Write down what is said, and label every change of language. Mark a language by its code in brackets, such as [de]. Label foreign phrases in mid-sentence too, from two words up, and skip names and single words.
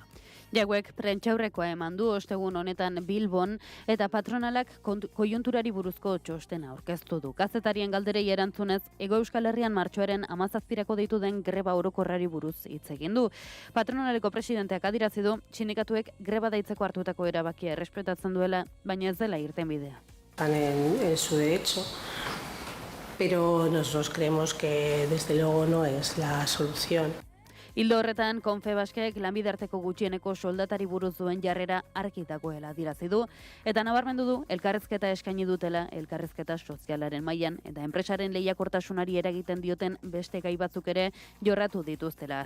[eu] Jauek prentxaurrekoa eman du ostegun honetan Bilbon eta patronalak koiunturari buruzko txostena aurkeztu du. Kazetarien galderei erantzunez, Hego Euskal Herrian martxoaren 17 deitu den greba orokorrari buruz hitz egin du. Patronaleko presidenteak adierazi du sindikatuek greba deitzeko hartutako erabakia errespetatzen duela, baina ez dela irtenbidea. [es] En su derecho, pero nosotros creemos que desde luego no es la solución. [eu] Ildo horretan, Confebaskek lanbide arteko gutxieneko soldatari buruz duen jarrera argi dagoela adierazi du, eta nabarmendu du elkarrizketa eskaini dutela elkarrizketa sozialaren mailan eta enpresaren lehiakortasunari eragiten dioten beste gai batzuk ere jorratu dituztela.